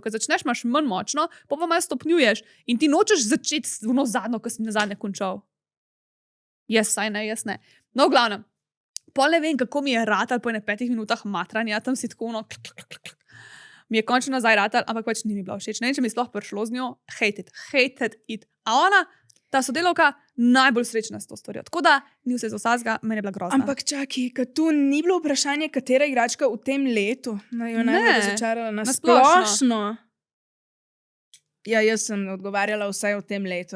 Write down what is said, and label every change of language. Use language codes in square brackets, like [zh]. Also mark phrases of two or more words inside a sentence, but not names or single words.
[sl] Ko začneš, imaš manj močno, pa malo stopnjuješ in ti nočeš začeti z ono zadnjo, ko si na zadnje končal. Jaz ne. No, v glavnem, pol ne vem, kako mi je ratal po 5 minutah matranja, tam si tako ono. Mi je končno nazaj ratal, ampak pač ni mi bila všeč. Ne vem, če mi je sploh prišlo z njo, [en] hated it. [sl] A ona, ta sodelavka, najbolj srečna s to stvarjo. Tako da ni vse za vsega, meni je bila grozna. Ampak čakaj, ker tu ni bilo vprašanje, katera igračka v tem letu jo najbolj razočarala na splošno. Ja, jaz sem odgovarjala vsaj v tem letu.